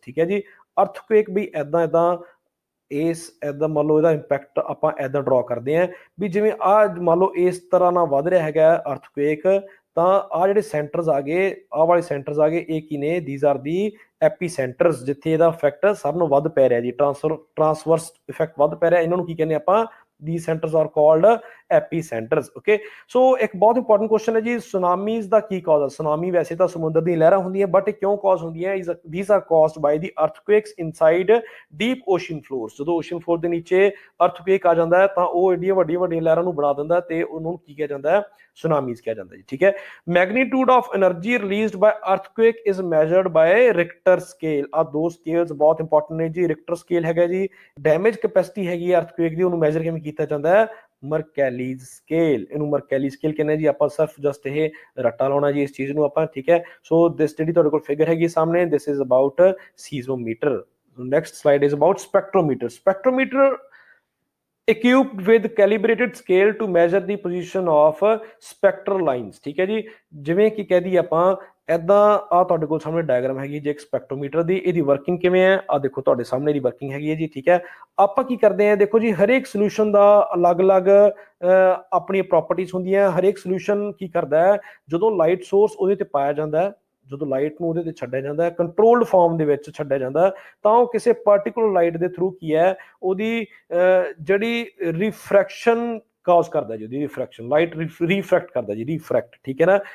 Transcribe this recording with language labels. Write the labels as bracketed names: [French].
[Punjabi] ਠੀਕ ਹੈ ਜੀ, ਅਰਥਕੁਏਕ ਵੀ ਇੱਦਾਂ ਮੰਨ ਲਓ ਇਹਦਾ ਇੰਪੈਕਟ ਆਪਾਂ ਇੱਦਾਂ ਡਰਾ ਕਰਦੇ ਹਾਂ ਵੀ ਜਿਵੇਂ ਆਹ ਮੰਨ ਲਓ ਇਸ ਤਰ੍ਹਾਂ ਨਾਲ ਵੱਧ ਰਿਹਾ ਹੈਗਾ ਅਰਥਕੁਏਕ, ਤਾਂ ਆ ਜਿਹੜੇ ਸੈਂਟਰਸ ਆ ਗਏ, ਆਹ ਵਾਲੇ ਸੈਂਟਰਸ ਆ ਗਏ, ਇਹ ਕੀ ਨੇ? [English] these are the epicentres, [Punjabi] ਜਿੱਥੇ ਇਹਦਾ ਇਫੈਕਟ ਸਾਰਿਆਂ ਨੂੰ ਵੱਧ ਪੈ ਰਿਹਾ ਜੀ, ਟਰਾਂਸਵਰਸ ਇਫੈਕਟ ਵੱਧ ਪੈ ਰਿਹਾ, ਇਹਨਾਂ ਨੂੰ ਕੀ ਕਹਿੰਦੇ ਆਪਾਂ? [English] these centers are called epicenters। [Punjabi] okay, so ਇੱਕ ਬਹੁਤ ਇੰਪੋਰਟੈਂਟ ਕੁਐਸਚਨ ਹੈ ਜੀ, ਸੁਨਾਮੀਜ਼ ਦਾ ਕੀ ਕਾਜ਼ ਹੈ? ਸੁਨਾਮੀ ਵੈਸੇ ਤਾਂ ਸਮੁੰਦਰ ਦੀਆਂ ਲਹਿਰਾਂ ਹੁੰਦੀਆਂ, ਬਟ ਕਿਉਂ ਕਾਜ਼ ਹੁੰਦੀਆਂ? [English] these are caused by the earthquakes inside deep ocean floors। [Punjabi] ਜਦੋਂ ਓਸ਼ਨ ਫਲੋਰ ਦੇ ਨੀਚੇ ਅਰਥਕੁਏਕ ਆ ਜਾਂਦਾ ਹੈ ਤਾਂ ਉਹ ਏਡੀਆਂ ਵੱਡੀਆਂ ਵੱਡੀਆਂ ਲਹਿਰਾਂ ਨੂੰ ਬਣਾ ਦਿੰਦਾ ਤੇ ਉਹਨੂੰ ਕੀ ਕਿਹਾ ਜਾਂਦਾ ਹੈ? ਸੁਨਾਮੀਜ਼ ਕਿਹਾ ਜਾਂਦਾ ਜੀ, ਠੀਕ ਹੈ। [English] Magnitude of energy released by earthquake is measured by Richter scale. [Punjabi] ਆ ਦੋ ਸਕੇਲਸ ਬਹੁਤ ਇੰਪੋਰਟੈਂਟ ਨੇ ਜੀ। ਰਿਕਟਰ ਸਕੇਲ ਹੈਗਾ ਜੀ, ਡੈਮੇਜ ਕੈਪੈਸਿਟੀ ਹੈਗੀ ਹੈ ਅਰਥਕੁਏਕ ਦੀ, ਉਹਨੂੰ ਮੈਜ਼ਰ ਕਿਵੇਂ ਕੀਤਾ ਜਾਂਦਾ ਹੈ? ਮਰਕੈਲੀਜ਼ ਸਕੇਲ। ਇਹਨੂੰ ਮਰਕੈਲੀ ਸਕੇਲ ਕਹਿੰਦੇ ਜੀ। ਆਪਾਂ ਸਿਰਫ ਜਸਟ ਇਹ ਰੱਟਾ ਲਾਉਣਾ ਜੀ ਇਸ ਚੀਜ਼ ਨੂੰ ਆਪਾਂ, ਠੀਕ ਹੈ। ਸੋ ਦਿਸ ਜਿਹੜੀ ਤੁਹਾਡੇ ਕੋਲ ਫਿਗਰ ਹੈਗੀ ਸਾਹਮਣੇ, [English] This is about seismometer. Next slide is about spectrometer. Spectrometer equipped with calibrated scale to measure the position of spectral lines। [Punjabi] ਠੀਕ ਹੈ ਜੀ, ਜਿਵੇਂ ਕਿ ਕਹਿ ਦਈਏ ਆਪਾਂ ਇਦਾਂ, ਆ ਤੁਹਾਡੇ ਕੋਲ ਸਾਹਮਣੇ ਡਾਇਗਰਾਮ ਹੈਗੀ ਜੇ ਇੱਕ ਸਪੈਕਟ੍ਰੋਮੀਟਰ ਦੀ, ਇਹਦੀ ਵਰਕਿੰਗ ਕਿਵੇਂ ਹੈ? ਆ ਦੇਖੋ ਤੁਹਾਡੇ ਸਾਹਮਣੇ ਦੀ ਵਰਕਿੰਗ ਹੈਗੀ ਹੈ ਜੀ, ਠੀਕ ਹੈ। ਆਪਾਂ ਕੀ ਕਰਦੇ ਆ, ਦੇਖੋ ਜੀ, ਹਰੇਕ ਸੋਲੂਸ਼ਨ ਦਾ ਅਲੱਗ-ਅਲੱਗ ਆਪਣੀਆਂ ਪ੍ਰੋਪਰਟੀਜ਼ ਹੁੰਦੀਆਂ। ਹਰੇਕ ਸੋਲੂਸ਼ਨ ਕੀ ਕਰਦਾ ਹੈ, ਜਦੋਂ ਲਾਈਟ ਸੋਰਸ ਉਹਦੇ ਤੇ ਪਾਇਆ ਜਾਂਦਾ ਹੈ, ਜਦੋਂ ਲਾਈਟ ਨੂੰ ਉਹਦੇ ਤੇ ਛੱਡਿਆ ਜਾਂਦਾ ਹੈ, ਕੰਟਰੋਲਡ ਫਾਰਮ ਦੇ ਵਿੱਚ ਛੱਡਿਆ ਜਾਂਦਾ, ਤਾਂ ਉਹ ਕਿਸੇ ਪਾਰਟੀਕੂਲਰ ਲਾਈਟ ਦੇ ਥਰੂ ਕੀ ਹੈ, ਉਹਦੀ ਜਿਹੜੀ ਰਿਫਰੈਕਸ਼ਨ ਕਾਜ਼ ਕਰਦਾ ਜੀ, ਉਹਦੀ ਰਿਫਰੈਕਸ਼ਨ, ਲਾਈਟ ਰਿਫਰੈਕਟ ਕਰਦਾ ਜੀ, ਰਿਫਰੈਕਟ, ਠੀਕ ਹੈ ਨਾ।